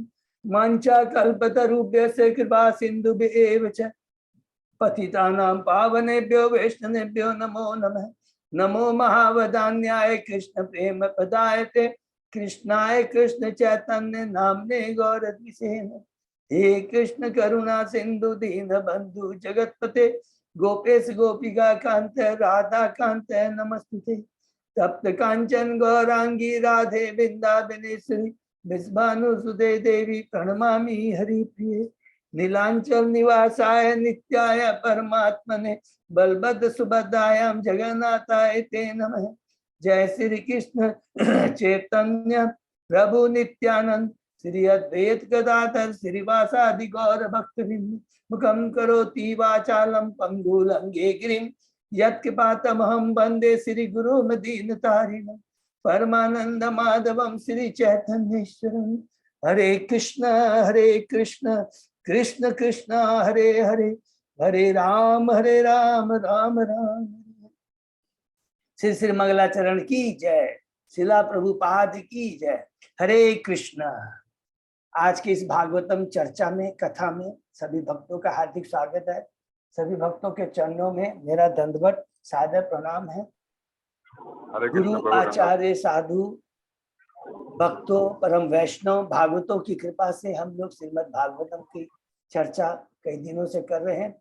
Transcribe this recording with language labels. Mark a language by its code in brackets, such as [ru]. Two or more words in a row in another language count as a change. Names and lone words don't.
[sa] मंचा कल्पतरुभ्यस्य कृपा सिन्धुभ्येव च पतितानां पावनेभ्यो वैष्णवेभ्यो नमो नमः। नमो महावदान्याय कृष्ण प्रेम पदायते कृष्णाय कृष्ण चैतन्य नामने गौरद्विषेण। हे कृष्ण करुणा सिंधु दीन बंधु जगतपते गोपेश गोपिका कांत राधा कांत नमस्तुते। तप्त कांचन गौरांगी राधे वृंदावनेश्वरी विश्वानुसुते देवी प्रणमामि हरिप्रिये। नीलांचल निवासाय नित्याय परमात्मने बलभद्र सुभद्रायां जगन्नाथाय ते नमः। जय श्री कृष्ण चैतन्य प्रभु नित्यानंद श्री अद्वैत गदाधर श्रीवासादि गौर भक्तवृंद। मुखं करोति वाचालं पंगुलंघे गिरिं यत्कृपातमहं वन्दे श्री गुरुं दीनतारिणं। परमानंद माधवं श्री चैतन्येश्वरं। हरे कृष्ण कृष्ण कृष्ण हरे हरे, हरे राम राम राम। [hi] श्री श्री मंगलाचरण की जय, शिला प्रभुपाद की जय। हरे कृष्ण। आज की इस भागवतम चर्चा में, कथा में सभी भक्तों का हार्दिक स्वागत है। सभी भक्तों के चरणों में मेरा दंडवत सादर प्रणाम है। गुरु आचार्य साधु भक्तों परम वैष्णव भागवतों की कृपा से हम लोग श्रीमद् भागवतम की चर्चा कई दिनों से कर रहे हैं।